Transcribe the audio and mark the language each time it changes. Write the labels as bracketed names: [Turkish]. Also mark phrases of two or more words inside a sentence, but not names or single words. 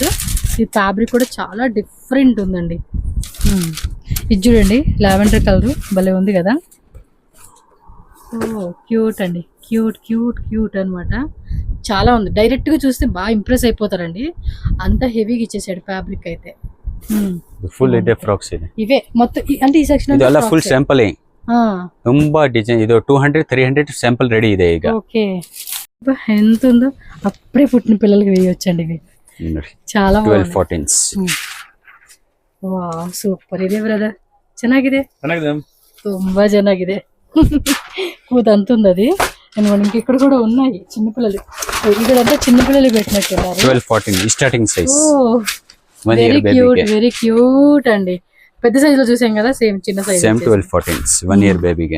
[Telugu] ఈ ఫ్యాబ్రిక్ కూడా చాలా డిఫరెంట్ ఉందండి. ఇది చూడండి [English] lavender color [Telugu] భలే ఉంది కదా. ఓ క్యూట్ అండి, [English] cute cute cute [Telugu] అనమాట. చాలా ఉంది, డైరెక్ట్గా చూస్తే బాగా ఇంప్రెస్ అయిపోతారండి, అంత హెవీగా ఇచ్చేసాడు ఫ్యాబ్రిక్ అయితే. [Kannada] ಫುಲ್ ಇದೆ ಫ್ರಾಕ್ಸ್ ಇದೆ. [Telugu] ఇవే మొత్తం అంటే ఈ సెక్షన్ [Kannada] ಇದೆಲ್ಲ [English] full sample [Kannada] ತುಂಬಾ ಡಿಸೈನ್. ಇದು 200-300 ಸ್ಯಾಂಪಲ್ రెడీ ಇದೆ ಈಗ. [Telugu] ఓకే, ఎంత ఉందో, అప్పుడే పుట్టిన పిల్లలకి వేయొచ్చండి ఇవి, చాలా 12-14s. [English] wow super [Kannada] ಇದೆ ಬ್ರದರ್, ಚೆನ್ನಾಗಿದೆ, ತುಂಬಾ ಚೆನ್ನಾಗಿದೆ. [Telugu] కూతంత ఉంది అది. అండ్ మనకి ఇక్కడ కూడా ఉన్నాయి చిన్నపిల్లలు, ఇక్కడంతా చిన్నపిల్లలు పెట్టినట్టున్నారు. 12-14 [English] starting size. very cute, very cute అండి. [Telugu] పెద్ద సైజ్ లో చూసాం కదా, సేమ్ చిన్న సైజ్, సేమ్ 12-14s 1 year బేబీకి.